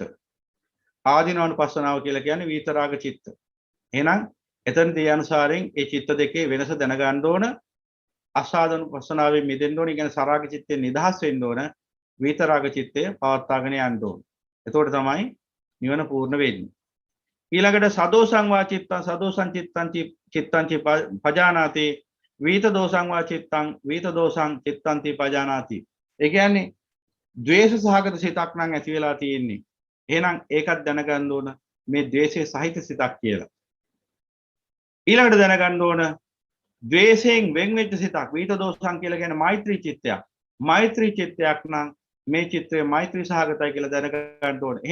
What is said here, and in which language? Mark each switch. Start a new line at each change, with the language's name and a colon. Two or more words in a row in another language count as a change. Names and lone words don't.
Sinhala: ආදීනවානුපස්සනාව කියලා කියන්නේ විතරාග චිත්ත. එහෙනම් එතනදී අනුසාරයෙන් ඒ චිත්ත දෙකේ වෙනස දැනගන්න ඕන. අසාදානුපස්සනාවේ මිදෙන්න ඕන. කියන්නේ සරාග චිත්තේ නිදහස් වෙන්න ඕන. විතරාග චිත්තය පවත්වාගෙන යන්න ඕන. එතකොට තමයි නිවන පූර්ණ වෙන්නේ.
Pali: ඊළඟට සදෝසං වා චිත්තං සදෝසං චිත්තං පජානාති. විත දෝසං වා චිත්තං විත දෝසං චිත්තන්ති පජානාති.
Sinhala: ඒ කියන්නේ ද්වේෂ සහගත සිතක් නම් ඇති වෙලා තියෙන්නේ. එහෙනම් ඒකත් දැනගන්න ඕන මේ ද්වේෂයේ සහිත සිතක් කියලා. ඊළඟට දැනගන්න ඕන ද්වේෂයෙන් වෙන් වෙච්ච සිතක්.
Pali: විත දෝසං
Sinhala: කියලා කියන්නේ මෛත්‍රී චිත්තයක්. මෛත්‍රී චිත්තයක් නම් මේ චිත්‍රය මෛත්‍රී සහගතයි කියලා දැනගන්න ඕන.